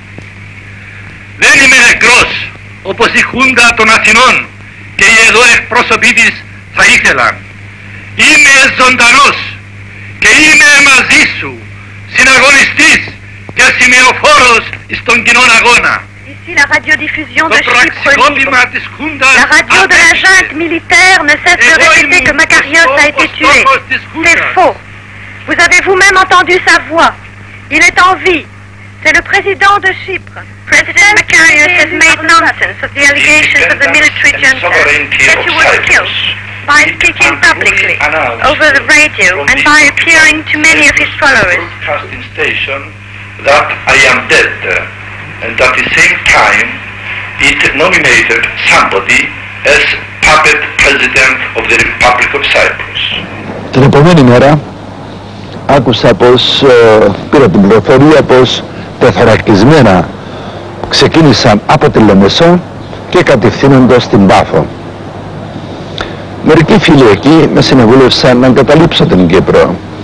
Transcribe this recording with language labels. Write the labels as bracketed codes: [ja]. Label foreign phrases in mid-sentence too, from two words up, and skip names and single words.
[el] Δεν είμαι νεκρός όπως η Χούντα των Αθηνών και οι εδώ εκπρόσωποι της θα ήθελαν. Είμαι ζωντανός και είμαι μαζί σου, συναγωνιστής και σημειοφόρος στον κοινόν αγώνα. [fr] Ici, la radiodiffusion de Chypre libre. La radio de la junte militaire ne cesse de répéter que Makarios a été tué. C'est faux. Vous avez vous-même entendu sa voix. Il est en vie. C'est le président de Chypre. [en] President Makarios has made nonsense of the allegations of the military junta that he was killed by speaking publicly over the radio and by appearing to many of his followers. That I am dead, and at the same time it nominated somebody as puppet president of the Republic of Cyprus. [el] Την επόμενη μέρα άκουσα πως πήρα την πληροφορία πως τεθωρακισμένα ξεκίνησαν από τη Λεμεσό και κατευθύνοντας την Πάφο. Μερικοί φίλοι εκεί με συνεβούλευσαν να εγκαταλείψω την Κύπρο.